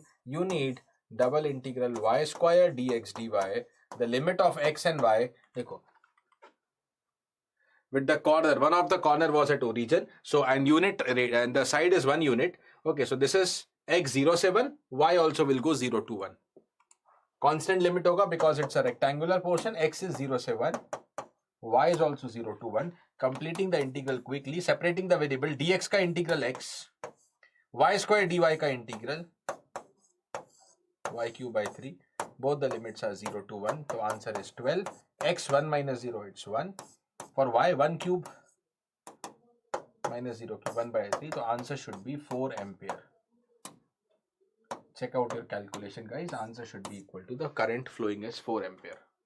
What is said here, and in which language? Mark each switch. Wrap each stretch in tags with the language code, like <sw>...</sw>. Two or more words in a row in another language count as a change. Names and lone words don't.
<en>You need double integral y square dx dy, the limit of x and y, देखो, with the corner, one of the corner was at origin, so and unit and the side is 1 unit. Okay, so this is x 0 से 1, y also will go 0 to 1. Constant limit होगा because it's a rectangular portion. X is 0 से 1, y is also 0 to 1. Completing the integral quickly, separating the variable, dx का integral x, y square dy का integral y cube by 3. Both the limits are 0 to 1. So answer is 12. X 1 minus 0, it's 1. For y 1 cube minus 0 cube 1 by 3. So answer should be 4 ampere. Check out your calculation, guys. Answer should be equal to the current flowing as 4 ampere.</en>